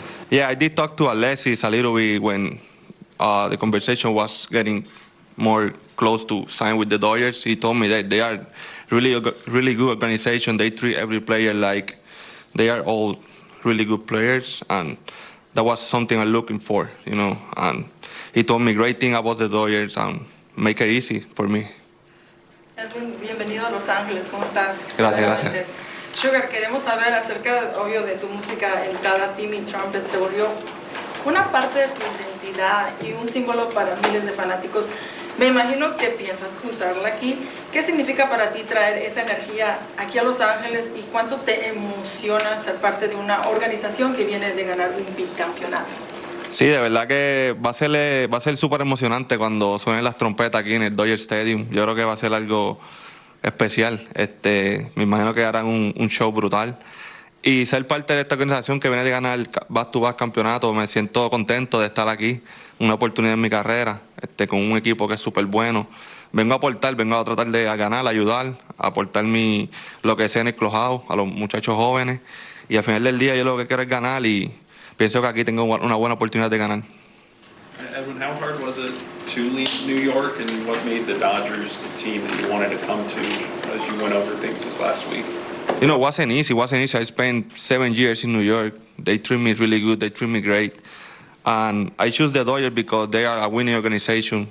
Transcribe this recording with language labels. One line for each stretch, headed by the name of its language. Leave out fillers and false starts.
English: Yeah, I did talk to Alexis a little bit when the conversation was getting more close to sign with the Dodgers. He told me that they are really good organization. They treat every player like they are all really good players, and that was something I'm looking for, And he told me great thing about the Dodgers and make it easy for me.
Spanish: Edwin, bienvenido a Los Ángeles, ¿cómo estás? Gracias. Sugar, queremos saber acerca, obvio, de tu música entrada. Timmy Trumpet se volvió una parte de tu identidad y un símbolo para miles de fanáticos. Me imagino que piensas usarla aquí. ¿Qué significa para ti traer esa energía aquí a Los Ángeles y cuánto te emociona ser parte de una organización que viene de ganar un bicampeonato? Sí, de verdad que va a ser súper emocionante cuando suenen las trompetas aquí en el Dodger Stadium. Yo creo que va a ser algo especial. Me imagino que harán un show brutal. Y ser parte de esta organización que viene de ganar el
English: back-to-back
Spanish: campeonato, me siento contento de estar aquí. Una oportunidad en mi carrera, con un equipo que es súper bueno. Vengo a aportar, vengo a tratar de ganar, ayudar, a aportar lo que sea en el clubhouse a los muchachos jóvenes. Y al final del día yo lo que quiero es ganar y pienso que aquí tengo una buena oportunidad de ganar.
English: Edwin, how hard was it to leave New York, and what made the Dodgers the team that you wanted to come to as you went over things this last week? You know, it wasn't easy. It wasn't easy. I spent 7 years in New York. They treat me really good. They treat me great. And I choose the Dodgers because they are a winning organization.